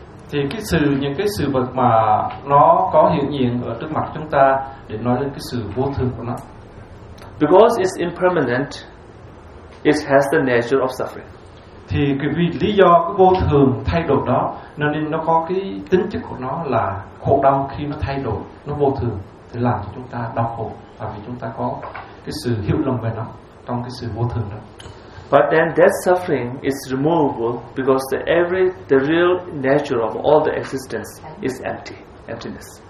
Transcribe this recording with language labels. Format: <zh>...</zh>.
<vi>Thì cái sự những cái sự vật mà nó có hiện diện ở trước mặt chúng ta để nói lên cái sự vô thường của nó.</vi> <en>Because it's impermanent, it has the nature of suffering.</en> <vi>Thì vì lý do cái vô thường thay đổi đó nên nó có cái tính chất của nó là khổ đau. Khi nó thay đổi, nó vô thường thì làm cho chúng ta đau khổ, và vì chúng ta có cái sự hiểu lầm về nó trong cái sự vô thường đó.</vi> <en>But then that suffering is removable because the real nature of all the existence is emptiness.</en>